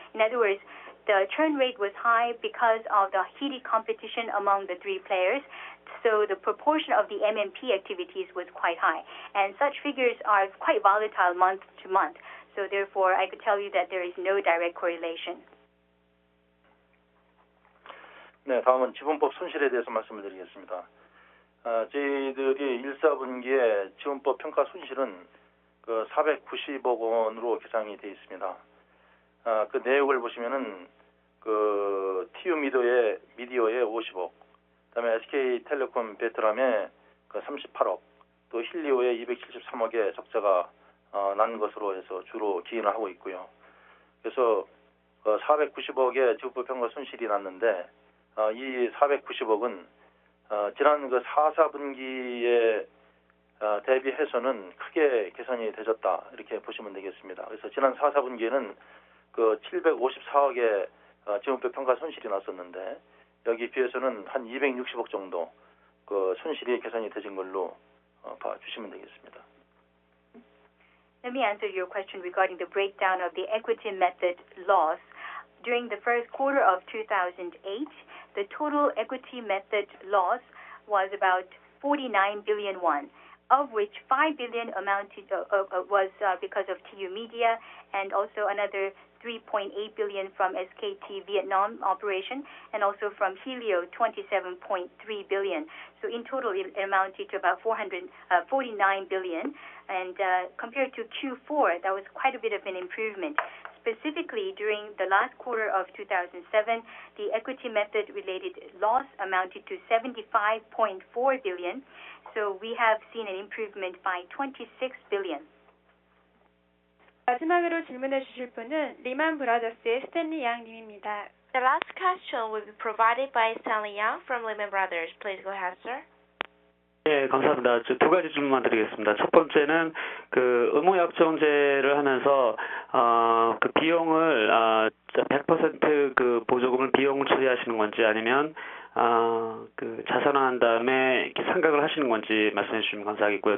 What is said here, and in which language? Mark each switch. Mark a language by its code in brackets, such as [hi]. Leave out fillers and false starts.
[en] In other words, the churn rate was high because of the heated competition among the three players. So the proportion of the MMP activities was quite high. And such figures are quite volatile month to month. So therefore, I could tell you that there is no direct correlation. [ko] 네, 다음은 지분법 손실에 대해서 말씀을 드리겠습니다. 저희들이 1사분기에 지분법 평가 손실은 그 490억 원으로 계상이 되어 있습니다. 그 내역을 보시면은 그 TU 미디어의 50억, 그다음에 SK텔레콤 베트남의 그 38억, 또 힐리오의 273억의 적자가 난 것으로 해서 주로 기인을 하고 있고요. 그래서 490억의 지분법 평가 손실이 났는데 이 490억은 지난 그 4사분기에 대비해서는 크게 개선이 되졌다 이렇게 보시면 되겠습니다. 그래서 지난 4사분기에는 그 754억의 지분법 평가 손실이 났었는데 여기 비해서는 한 260억 정도 그 손실이 개선이 되진 걸로 봐주시면 되겠습니다. [en] Let me answer your question regarding the breakdown of the equity method loss. During the first quarter of 2008, the total equity method loss was about 49 billion won. of which 5 billion was because of TU Media, and also another 3.8 billion from SKT Vietnam operation, and also from Helio 27.3 billion. So in total, it amounted to about 49 billion. And compared to Q4, that was quite a bit of an improvement. Specifically, during the last quarter of 2007, the equity method related loss amounted to 75.4 billion. So we have seen an improvement by 26 billion. [ko] 마지막으로 질문해 주실 분은 리만 브라더스의 스탠리 양 님입니다. [en] The last question will be provided by Stanley Yang from Lehman Brothers. Please go ahead, sir. [ko] 네, 감사합니다. 두 가지 질문만 드리겠습니다. 첫 번째는 의무약정제를 하면서 그 비용을 100% 그 보조금을 비용을 처리하시는 건지 아니면 그 자산화한 다음에 이렇게 상각을 하시는 건지 말씀해 주시면 감사하겠고요.